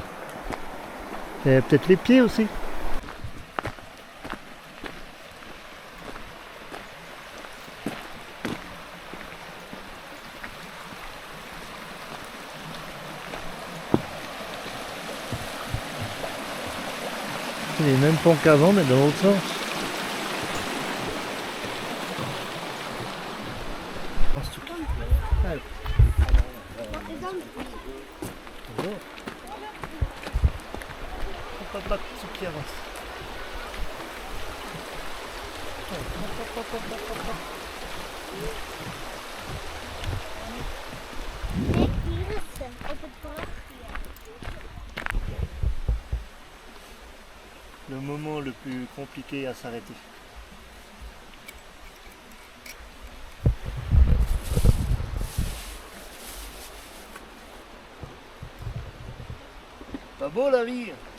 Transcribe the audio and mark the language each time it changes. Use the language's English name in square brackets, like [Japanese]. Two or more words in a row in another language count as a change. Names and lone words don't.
[French] Et peut-être les pieds aussi. C'est les mêmes ponts qu'avant mais dans l'autre sens. Papa qui avance. [Dutch] Kijk, hier is ze, op het brugje. [French] Le moment le plus compliqué à s'arrêter. Pas beau la vie.